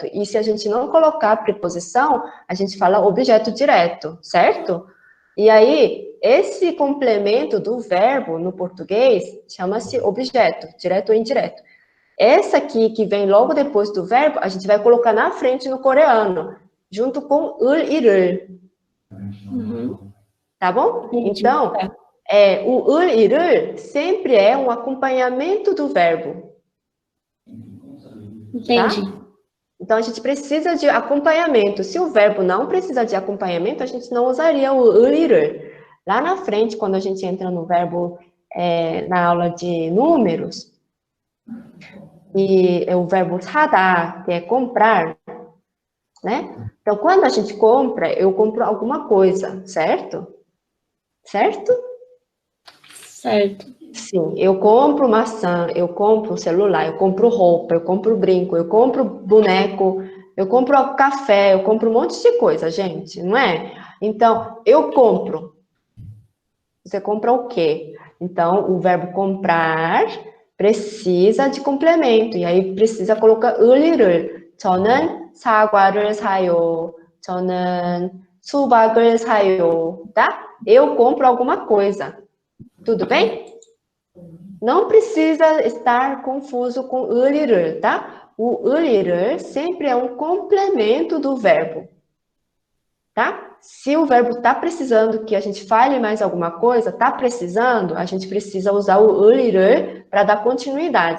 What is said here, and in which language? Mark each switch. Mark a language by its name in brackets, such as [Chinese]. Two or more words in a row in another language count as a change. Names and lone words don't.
[Portuguese] E se a gente não colocar preposição, a gente fala objeto direto, certo? E aí, esse complemento do verbo no português chama-se objeto, direto ou indireto. Essa aqui, que vem logo depois do verbo, a gente vai colocar na frente no coreano, junto com [Korean] 을, 이를. [Portuguese] Tá bom? Então, o [Korean] 을, 이를 [Portuguese] sempre é um acompanhamento do verbo. Entendi. Tá? Então, a gente precisa de acompanhamento. Se o verbo não precisa de acompanhamento, a gente não usaria o [Korean] 을, 이를. [Portuguese] Lá na frente, quando a gente entra no verbo, na aula de números, e é o verbo 사다, que é comprar, né? Então, quando a gente compra, eu compro alguma coisa, certo? Certo? Certo. Sim, eu compro maçã, eu compro celular, eu compro roupa, eu compro brinco, eu compro boneco, eu compro café, eu compro um monte de coisa, gente, não é? Então, eu compro. Você compra o quê? Então, o verbo comprar precisa de complemento, e aí precisa colocar 을을. [Korean] 저는 사과를 사요. 저는 수박을 사요. [Portuguese] Tá? Eu compro alguma coisa. Tudo bem? Não precisa estar confuso com 을을, tá? O 을을 sempre é um complemento do verbo, tá? Se o verbo está precisando que a gente fale mais alguma coisa, está precisando, a gente precisa usar o 을을 para dar continuidade.